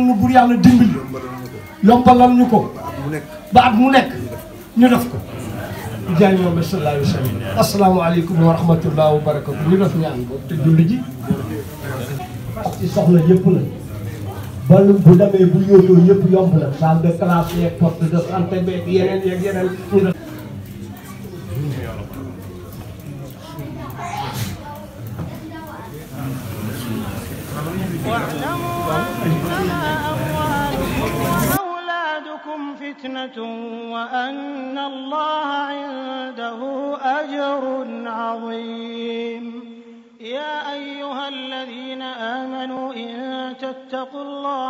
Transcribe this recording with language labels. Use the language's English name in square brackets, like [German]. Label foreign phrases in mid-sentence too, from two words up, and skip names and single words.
[Wolof] nu bur yàlla dimbali yombalal ñu ko ba at mu nekk ñu def ko jaay moom [Arabic] صلى الله عليه وسلم السلام عليكم ورحمة الله وبركاته [Wolof] ñu def ñaan boobu te julli ji ci soxla yëpp na ba bu demee bu yóotoo yëpp yomb na [French] salle de classe [Wolof] yeeg [French] poste de santé [Wolof] beeg yeneen yeeg yeneen ñu def [Arabic] فتنة وأن الله عنده أجر عظيم يا أيها الذين آمنوا إن تتقوا الله